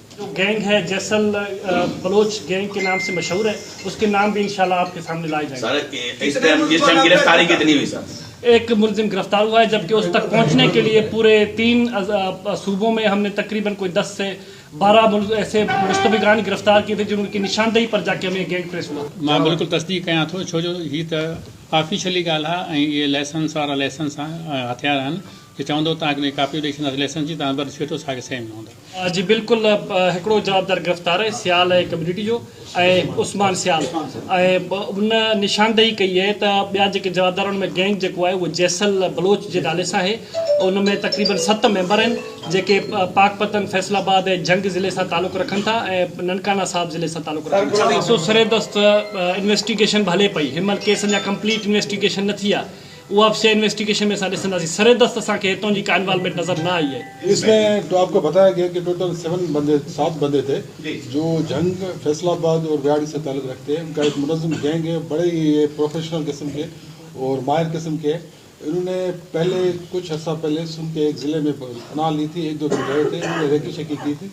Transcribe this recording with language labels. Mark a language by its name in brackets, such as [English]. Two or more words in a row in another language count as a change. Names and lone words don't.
[Urdu] جو گینگ ہے جیسل بلوچ گینگ کے نام سے مشہور ہے، اس کے نام بھی ان شاء اللہ آپ کے سامنے لائے جائیں گے. گرفتاری کتنی ہوئی سر? ایک ملزم گرفتار ہوا ہے، جبکہ اس تک پہنچنے کے لیے پورے 3 صوبوں میں ہم نے تقریباً کوئی 10 سے 12 ایسے مشتبہان گرفتار کیے تھے جن کی نشاندہی پر جا کے ہمیں گینگ ٹریس ہوا. [Sindhi] मां बिल्कुल तस्दीक कयां थो, छो जो ही त ऑफिशियली ॻाल्हि आहे ऐं इहे लाइसेंस वारा हथियार आहिनि कि चवंदो तव्हांखे कापी ॾेई छॾींदासीं लाइसेंस जी, तव्हां भले छो असांखे सेम न हूंदा। जी बिल्कुल, हिकिड़ो जवाबदार गिरफ़्तार है सियाल है कम्युनिटी जो ऐं उस्मान सियाल ऐं उन निशानदेही कई है त ॿिया जेके जवाबदार में गैंग जेको आहे उहो जैसल बलोच जे नाले सां आहे। उनमें तकरीबन 7 मेंबर आहिनि जेके पाकपतन, फैसलाबाद ऐं जंग ज़िले सां तालुक़ रखनि था ऐं ननकाना साहिब ज़िले सां तालुक़ रखनि था। सो सरेदस्त इन्वेस्टिगेशन हले पई, हिनमहिल केस अञा [English] complete investigation [Sindhi] न थी आहे। [Urdu] وہ اب سے [Sindhi] इन्वेस्टिगेशन में असां ॾिसंदासीं। सरे दस्त असांखे हितां जी का इन्वॉल्वमेंट नज़र न आई है। [Urdu] اس میں تو آپ کو بتایا گیا کہ ٹوٹل 7 بندے تھے جو جنگ، فیصل آباد اور بہاڑی سے تعلق رکھتے ہیں. ان کا ایک منظم گینگ ہے، بڑے ہی پروفیشنل قسم کے اور ماہر قسم کے. انہوں نے پہلے کچھ عرصہ پہلے سن کے ایک ضلعے میں پناہ لی تھی، 1-2 دن رہے تھے، انہوں نے ریکی شیکی کی تھی.